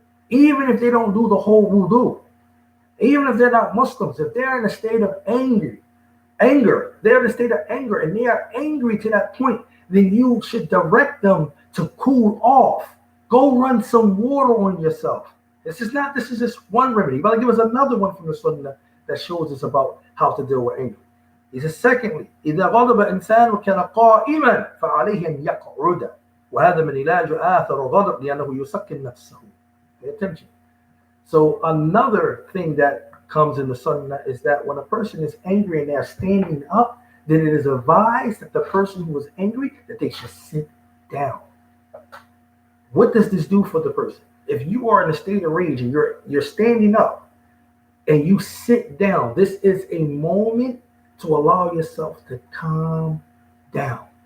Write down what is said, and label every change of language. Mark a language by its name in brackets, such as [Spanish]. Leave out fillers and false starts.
[English] Even if they don't do the whole wudu. Even if they're not Muslims, if they're in a state of anger, they're in a state of anger and they are angry to that point, then you should direct them to cool off. Go run some water on yourself. This is just one remedy. But I'll give us another one from the Sunnah that shows us about how to deal with anger. He says, secondly, [Arabic] إذا غضب إنسان كان قائما فعليه أن يقعد وهذا من علاج آثر الغضب لأنه يسكن نفسه. [English] Pay attention. So another thing that comes in the Sunnah is that when a person is angry and they're standing up, then it is advised that the person who is angry that they should sit down. What does this do for the person? If you are in a state of rage and you're standing up and you sit down, this is a moment to allow yourself to calm down.